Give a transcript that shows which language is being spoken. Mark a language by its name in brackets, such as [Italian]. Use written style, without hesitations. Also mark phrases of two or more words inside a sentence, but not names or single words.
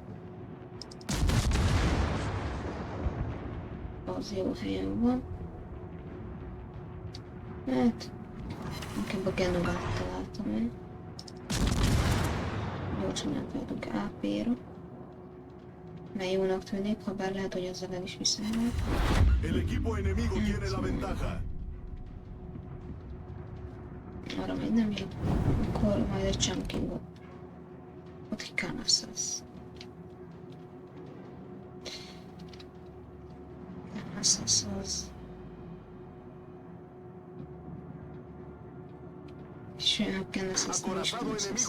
[Hungarian] Az jó helyen van. Hát... Inkább a Genovát találtam el. Gyorsan elfelejtünk AP-ra. Mely jónak tűnik, ha bár lehet, hogy ezzel el is visszajönnek. [Spanish] El equipo enemigo tiene la ventaja. [Hungarian] Arra még nem jó. Akkor majd egy chunkingot. Ott egy Canasas. Canasas az... Sőt, Canasas nem is Canasas.